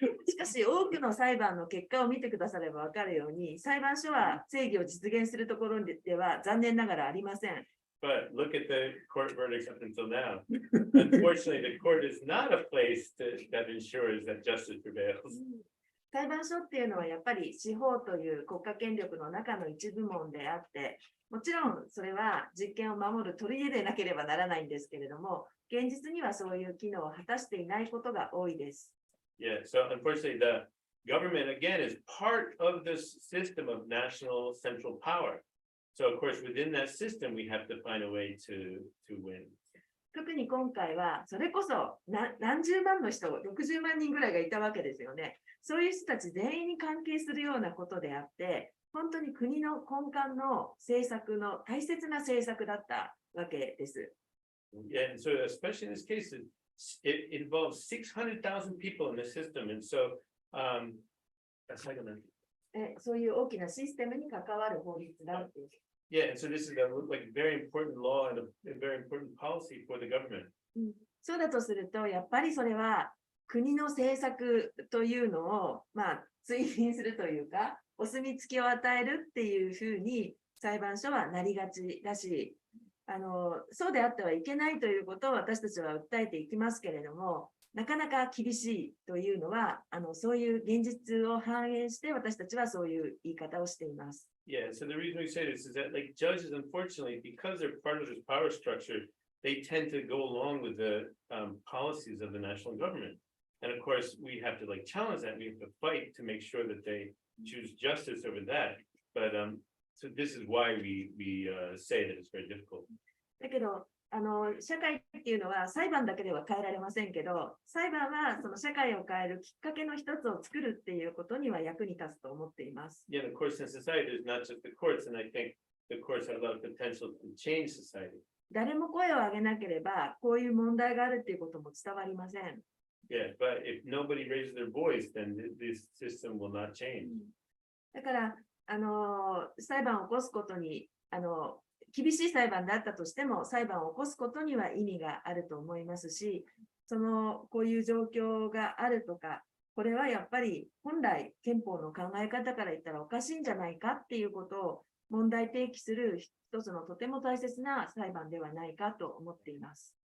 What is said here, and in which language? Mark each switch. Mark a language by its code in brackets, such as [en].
[ja] しかし多くの裁判の結果を見てくださればわかるように、裁判所は正義を実現するところでは残念ながらありません。 [en] But look at the court verdicts up until now. Unfortunately, the court is not a place that ensures that justice prevails. [ja] 裁判所っていうのはやっぱり司法という国家権力の中の一部門であって、もちろんそれは実権を守る砦でなければならないんですけれども、現実にはそういう機能を果たしていないことが多いです。 [en] Yeah, so unfortunately, government again is part of this system of national central power. So of course, within that system, we have to find a way to win. [ja] 特に今回は、それこそ何十万の人、60万人ぐらいがいたわけですよね。そういう人たち全員に関係するようなことであって、本当に国の根幹の政策の大切な政策だったわけです。 [en] Yeah, and so especially in this case, it involves 600,000 people in the system. And so, that's like a [ja] そういう大きなシステムに関わる法律だっていう。 [en] Yeah, and so this is a like very important law and a very important policy for the government. [ja] そうだとすると、やっぱりそれは国の政策というのを、追認するというか、お墨付きを与えるっていうふうに裁判所はなりがちだし、そうであってはいけないということを私たちは訴えていきますけれども、なかなか厳しいというのは、そういう現実を反映して私たちはそういう言い方をしています。 [en] Yeah, so the reason we say this is that like judges, unfortunately, because they're part of this power structure, they tend to go along with the policies of the national government. And of course, we have to like challenge that. We have to fight to make sure that they choose justice over that. But so this is why we say that it's very difficult. [ja] だけど、社会っていうのは裁判だけでは変えられませんけど、裁判はその社会を変えるきっかけの一つを作るっていうことには役に立つと思っています。 [en] Yeah, of course, in society, there's not just the courts, and I think the courts have a lot of potential to change society. [ja] 誰も声を上げなければ、こういう問題があるっていうことも伝わりません。 [en] Yeah, but if nobody raises their voice, then this system will not change. [ja] だから、裁判を起こすことに、厳しい裁判であったとしても、裁判を起こすことには意味があると思いますし、こういう状況があるとか、これはやっぱり本来憲法の考え方から言ったらおかしいんじゃないかっていうことを問題提起する一つのとても大切な裁判ではないかと思っています。